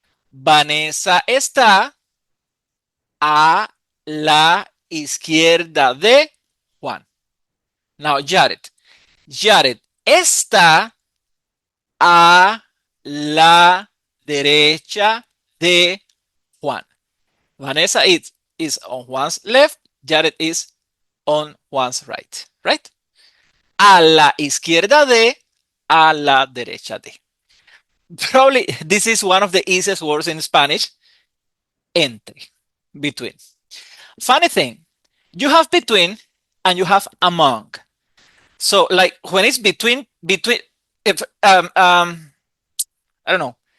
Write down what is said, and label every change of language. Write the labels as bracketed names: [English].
[Spanish] Vanessa está a la izquierda de Juan. Now, Jared está a la derecha de Juan. [English] Vanessa is on Juan's left. Jared is on Juan's right. Right? [Spanish] A la izquierda de, a la derecha de. [English] Probably this is one of the easiest words in Spanish. Entre. Between. Funny thing, you have between and you have among. So like when it's between, if I don't know.